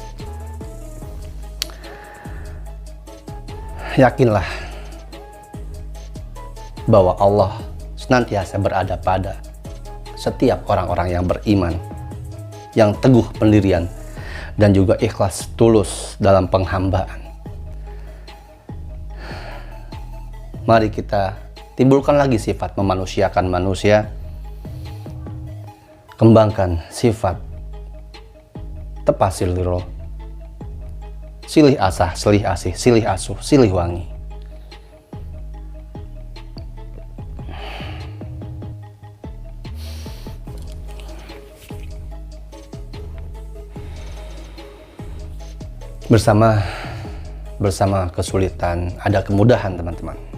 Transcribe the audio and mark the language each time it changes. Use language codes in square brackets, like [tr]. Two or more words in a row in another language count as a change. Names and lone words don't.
[id] Yakinlah bahwa Allah senantiasa berada pada setiap orang-orang yang beriman, yang teguh pendirian, dan juga ikhlas tulus dalam penghambaan. Mari kita timbulkan lagi sifat memanusiakan manusia, kembangkan sifat [jv] tepasil liro, [su] silih asah, silih asih, silih asuh, silih wangi. [id] Bersama kesulitan ada kemudahan teman-teman.